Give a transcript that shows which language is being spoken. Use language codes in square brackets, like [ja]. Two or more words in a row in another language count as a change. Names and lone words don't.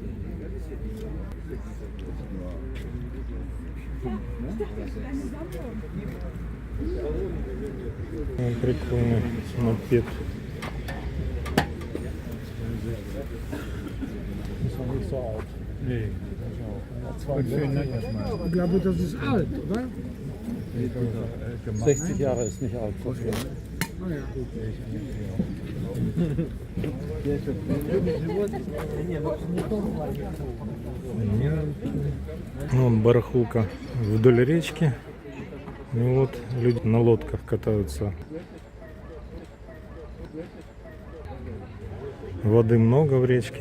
[ru] Прикольный мопед. [de] Ich glaube, das ist alt, oder? 60 Jahre ist nicht alt. Ah ja. [ru] Вон барахулка вдоль речки. И вот люди на лодках катаются. Воды много в речке.